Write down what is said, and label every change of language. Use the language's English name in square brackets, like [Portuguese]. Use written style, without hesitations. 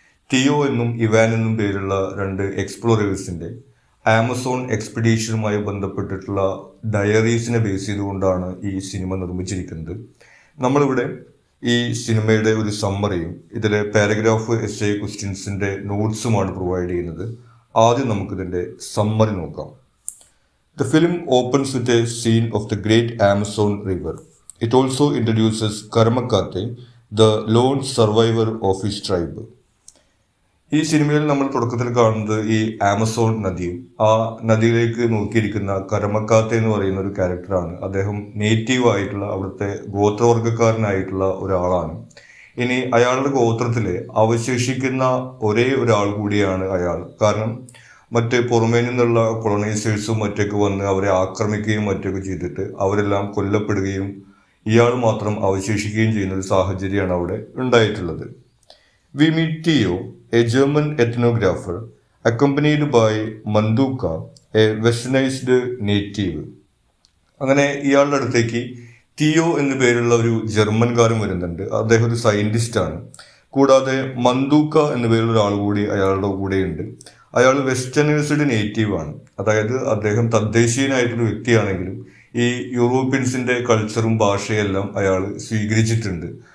[Malayalam] ടിയോ എന്നും ഇവാൻ എന്നും പേരുള്ള രണ്ട് എക്സ്പ്ലോറേഴ്സിൻ്റെ ആമസോൺ എക്സ്പെഡീഷനുമായി ബന്ധപ്പെട്ടിട്ടുള്ള ഡയറീസിനെ ബേസ് ചെയ്തുകൊണ്ടാണ് ഈ സിനിമ നിർമ്മിച്ചിരിക്കുന്നത്. നമ്മളിവിടെ ഈ സിനിമയുടെ ഒരു സമ്മറിയും ഇതിലെ പാരഗ്രാഫ് എസ് ക്വസ്റ്റ്യൻസിൻ്റെ നോട്ട്സുമാണ് പ്രൊവൈഡ് ചെയ്യുന്നത്. ആദ്യം നമുക്കിതിൻ്റെ സമ്മറി നോക്കാം. [English] The film opens with a scene of the great Amazon River. It also introduces Karmakate, the lone survivor of his tribe. [Malayalam] ഈ സിനിമയിൽ നമ്മൾ തുടക്കത്തിൽ കാണുന്നത് ഈ ആമസോൺ നദിയും ആ നദിയിലേക്ക് നോക്കിയിരിക്കുന്ന കരമക്കാത്ത എന്ന് പറയുന്ന ഒരു ക്യാരക്ടറാണ്. അദ്ദേഹം നേറ്റീവ് ആയിട്ടുള്ള അവിടുത്തെ ഗോത്രവർഗക്കാരനായിട്ടുള്ള ഒരാളാണ്. ഇനി അയാളുടെ ഗോത്രത്തിലെ അവശേഷിക്കുന്ന ഒരേ ഒരാൾ കൂടിയാണ് അയാൾ. കാരണം മറ്റ് പുറമേ നിന്നുള്ള കൊളോണൈസേഴ്സും മറ്റൊക്കെ വന്ന് അവരെ ആക്രമിക്കുകയും മറ്റൊക്കെ ചെയ്തിട്ട് അവരെല്ലാം കൊല്ലപ്പെടുകയും ഇയാൾ മാത്രം അവശേഷിക്കുകയും ചെയ്യുന്ന ഒരു സാഹചര്യമാണ് അവിടെ ഉണ്ടായിട്ടുള്ളത്. [English] We meet Tio, a German ethnographer, accompanied by Manduka, a westernized native. [Malayalam] അങ്ങനെ ഇയാളുടെ അടുത്തേക്ക് ടിയോ എന്നു പേരുള്ള ഒരു ജർമ്മൻകാരൻ വരുന്നുണ്ട്. അദ്ദേഹം ഒരു സയന്റിസ്റ്റാണ്. കൂടാതെ മന്ദൂക്ക എന്നു പേരുള്ള ഒരാൾ കൂടി അയാളുടെ കൂടെയുണ്ട്. അയാൾ വെസ്റ്റേണൈസ്ഡ് നേറ്റീവാണ്. അതായത് അദ്ദേഹം തദ്ദേശീയനായിട്ടൊരു വ്യക്തിയാണെങ്കിലും ഈ യൂറോപ്യൻസിൻ്റെ കൾച്ചറും ഭാഷയെല്ലാം അയാൾ സ്വീകരിച്ചിട്ടുണ്ട്.